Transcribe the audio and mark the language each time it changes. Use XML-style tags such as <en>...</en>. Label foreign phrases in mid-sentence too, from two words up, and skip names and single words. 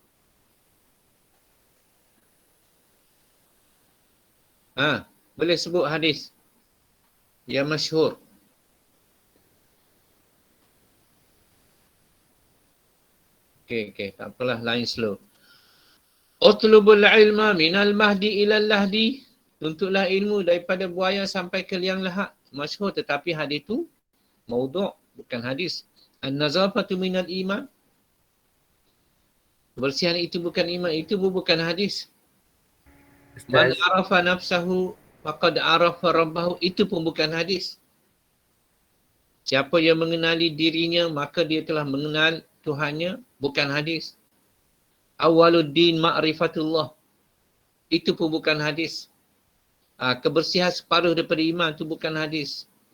<ms>Boleh sebut hadis yang masyhur. Okey, tak apalah, lain slow.</ms> <ar>اطلبوا العلم من المهد إلى اللحد.</ar> <ms>Tuntutlah ilmu daripada buaya sampai ke liang lahat. Masyhur, tetapi hadis tu maudhu', bukan hadis.</ms> <ar>النظافة من الإيمان.</ar> <ms>Kebersihan itu bukan iman, itu bukan hadis.</ms> <ar>من عرف نفسه فقد عرف ربه,</ar> <ms>itu pun bukan hadis. Siapa yang mengenali dirinya, maka dia telah mengenal Tuhannya, bukan hadis.</ms> <ar>أول الدين معرفة الله,</ar> <ms>itu pun bukan hadis. Kebersihan separuh daripada iman, itu bukan hadis.</ms>